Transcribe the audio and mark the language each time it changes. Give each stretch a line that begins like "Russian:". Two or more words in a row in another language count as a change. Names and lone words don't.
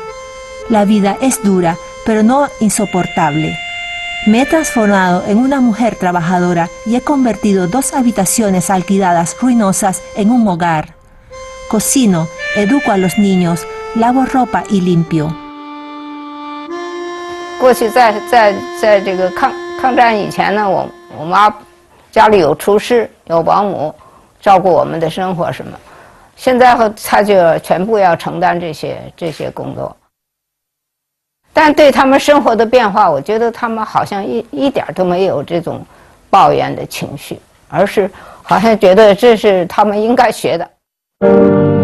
Spanish: La vida es dura, pero no insoportable. Me he transformado en una mujer trabajadora y he convertido 2 habitaciones alquiladas ruinosas en un hogar. Cocino, educo a los niños, lavo ropa y limpio.
Chinese: 过去在这个抗战以前呢，我妈家里有厨师，有保姆，照顾我们的生活什么。现在她就全部要承担这些工作。但对他们生活的变化，我觉得他们好像一点都没有这种抱怨的情绪，而是好像觉得这是他们应该学的。